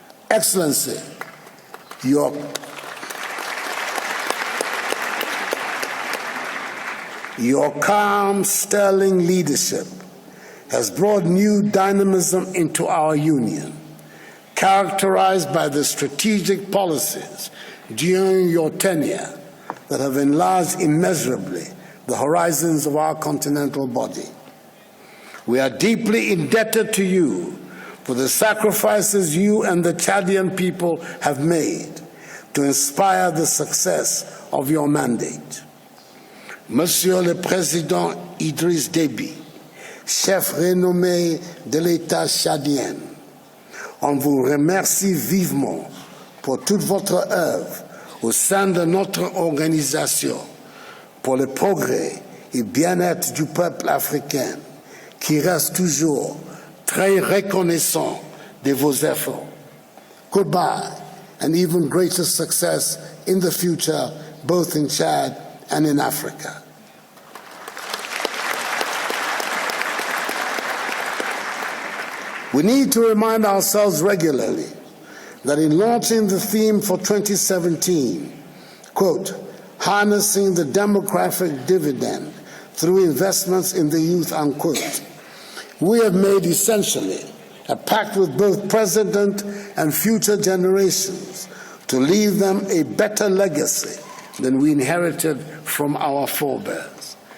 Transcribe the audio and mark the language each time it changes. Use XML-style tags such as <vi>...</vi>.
<en>Excellency, your calm, sterling leadership has brought new dynamism into our union, characterized by the strategic policies during your tenure that have enlarged immeasurably the horizons of our continental body. We are deeply indebted to you for the sacrifices you and the Chadian people have made to inspire the success of your mandate.</en> <fr>Monsieur le Président Idriss Déby, chef renommé de l'État tchadien, on vous remercie vivement pour toute votre œuvre au sein de notre organisation pour le progrès et bien-être du peuple africain qui reste toujours très reconnaissant de vos efforts.</fr> <en>Goodbye and even greater success in the future, both in Chad and in Africa. We need to remind ourselves regularly that in launching the theme for 2017, quote, harnessing the demographic dividend through investments in the youth, unquote, we have made essentially a pact with both present and future generations to leave them a better legacy than we inherited from our forebears.</en>